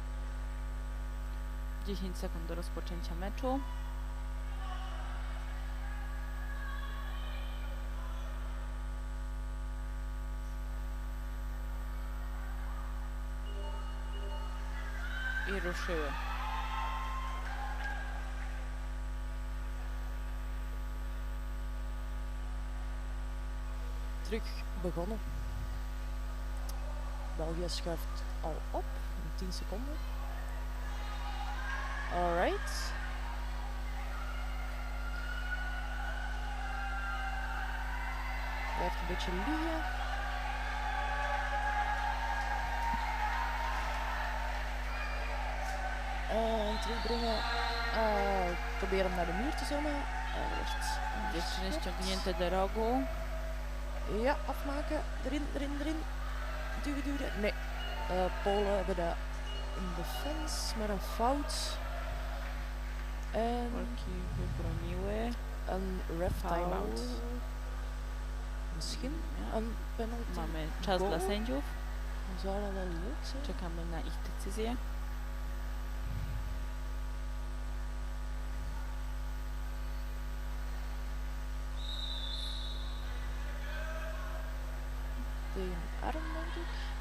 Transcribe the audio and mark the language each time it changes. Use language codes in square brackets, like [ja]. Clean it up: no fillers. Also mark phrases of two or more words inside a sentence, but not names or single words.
[pl] 10 sekund do rozpoczęcia meczu. I ruszyły. [nl] Terug begonnen. België schuift al op in 10 seconden. Alright. Blijft een beetje liggen. En terugbrengen. Probeer hem naar de muur te zommen. [pl] Dziewczyny ściągnięte do rogu. [nl] Ja, afmaken. Erin, erin, erin. Duwen, duwen. Nee. Polen hebben dat [en] in defense, [nl] maar een fout. En [pl] Polki wybroniły. [nl] een ref timeout. Misschien een penalty. [pl] Mamy czas goal. dla sędziów. [nl] Zou dat wel leuk zijn? [pl] Czekamy na ich decyzję. [nl] Tegen arm, denk ik.